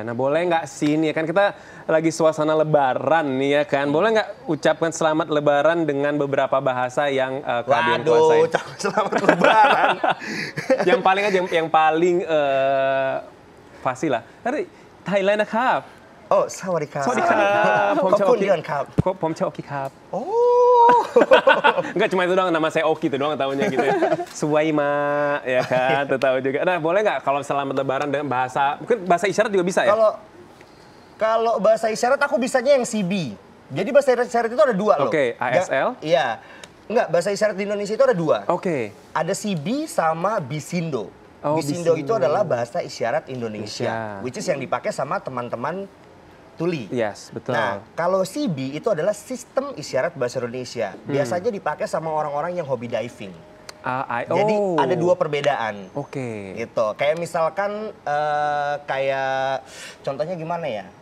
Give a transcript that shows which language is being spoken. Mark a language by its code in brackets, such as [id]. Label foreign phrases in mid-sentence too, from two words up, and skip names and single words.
[id] Nah boleh nggak sih nih, kan kita lagi suasana lebaran nih ya kan. Boleh nggak ucapkan selamat lebaran dengan beberapa bahasa yang Kak Dion kuasain? Waduh, selamat lebaran. Yang paling aja, yang paling fasih lah. Dari Thailand [th] นะครับ Oh, สวัสดีครับ. สวัสดีครับผมชื่อ ขอบคุณ Dion ครับ. ผมชื่อ Oki ครับ Oh. [id] Enggak cuma itu doang, nama saya Oki itu doang tahunya gitu ya. Suwaima ya kan, tahu juga. Nah boleh nggak kalau selamat lebaran dengan bahasa, mungkin bahasa isyarat juga bisa ya? Kalau bahasa isyarat aku bisanya yang CB. Jadi bahasa isyarat itu ada dua loh. Oke, ASL? Iya. Enggak, bahasa isyarat di Indonesia itu ada dua. Oke. Ada CB sama Bisindo. Bisindo itu adalah bahasa isyarat Indonesia. [en] Which is [id] yang dipakai sama teman-teman tuli. Yes, betul. Nah, kalau CB itu adalah sistem isyarat bahasa Indonesia. Biasanya dipakai sama orang-orang yang hobi diving. Jadi ada dua perbedaan. Gitu. Kayak misalkan kayak contohnya gimana ya?